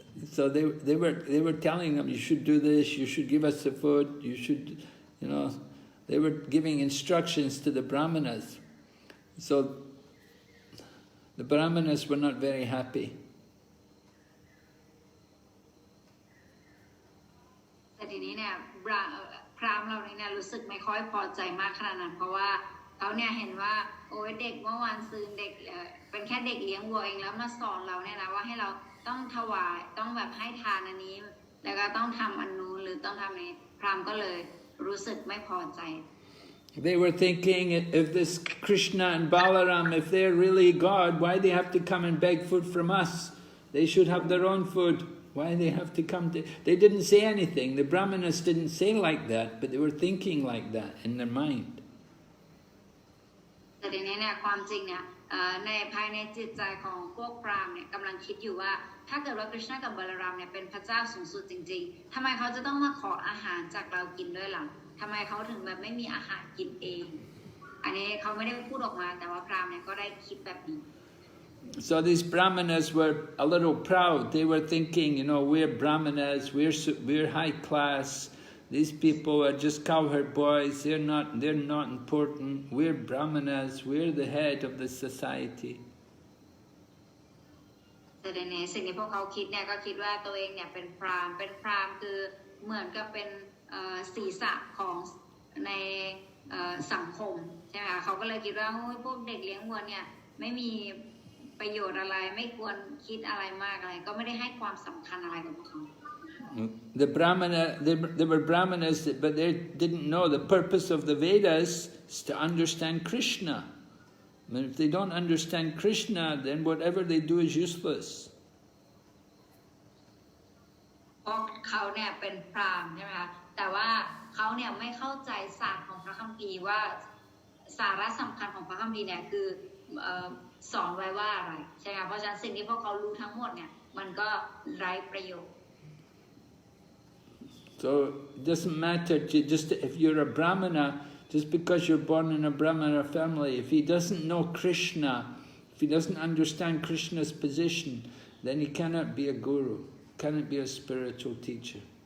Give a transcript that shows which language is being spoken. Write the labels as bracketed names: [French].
[English] So they were telling them, you should do this, you should give us the food, you should, they were giving instructions to the Brahmanas. So the Brahmanas were not very happy. [Thai] แต่ทีนี้เนี่ยพราหมณ์เราเนี่ยรู้สึกไม่ค่อยพอใจมากขนาดนั้นเพราะว่าเขาเนี่ยเห็นว่าโอ้ยเด็กเมื่อวานซืนเด็กเป็นแค่เด็กเลี้ยงวัวเองแล้วมาสอนเราเนี่ยนะว่าให้เราต้องถวายต้องแบบให้ทานอันนี้แล้วก็ต้องทำอันนู้นหรือต้องทำนี้พราหมณ์ก็เลยรู้สึกไม่พอใจ [English] They were thinking, if this Krishna and Balaram, if they're really God, why they have to come and beg food from us? They should have their own food. Why they have to come to... They didn't say anything. The Brahmanas didn't say like that, but they were thinking like that in their mind. [Thai] แต่ทีนี้เนี่ยความจริงเนี่ยในภายในจิตใจของพวกพราหมณ์เนี่ยกำลังคิดอยู่ว่าถ้าเกิดว่าคริชนากับบาลารามเนี่ยเป็นพระเจ้าสูงสุดจริงๆทำไมเขาจะต้องมาขออาหารจากเรากินด้วยล่ะทำไมเขาถึงแบบไม่มีอาหารกินเองอันนี้เขาไม่ได้พูดออกมาแต่ว่าพราหมณ์เนี่ยก็ได้คิดแบบนี้ [English] So these Brahmanas were a little proud. They were thinking, we're Brahmanas, we're high class. These people are just cowherd boys. They're not important. We're Brahmanas. We're the head of the society. [Thai] แต่ในสิ่งที่พวกเขาคิดเนี่ยก็คิดว่าตัวเองเนี่ยเป็นพราหมณ์คือเหมือนกับเป็นศีรษะของในสังคมใช่ไหมคะเขาก็เลยคิดว่าพวกเด็กเลี้ยงวัวเนี่ยไม่มีประโยชน์อะไรไม่ควรคิดอะไรมากอะไรก็ไม่ได้ให้ความสำคัญอะไรกับพวกเขา [English] The they were Brahmanas, but they didn't know the purpose of the Vedas is to understand Krishna. And if they don't understand Krishna, then whatever they do is useless. [Thai] เพราะเขาเนี่ยเป็นพราหมณ์ใช่ไหมคะแต่ว่าเขาเนี่ยไม่เข้าใจศาสตร์ของพระคัมภีร์ว่าสาระสำคัญของพระคัมภีร์เนี่ยคือสอนไว้ว่าอะไรใช่ไหมคะเพราะฉะนั้นสิ่งที่พวกเขารู้ทั้งหมดเนี่ยมันก็ไร้ประโยชน์ [English] So it doesn't matter just if you're a Brahmana, just because you're born in a Brahmana family, if he doesn't know Krishna, if he doesn't understand Krishna's position, then he cannot be a guru, cannot be a spiritual teacher.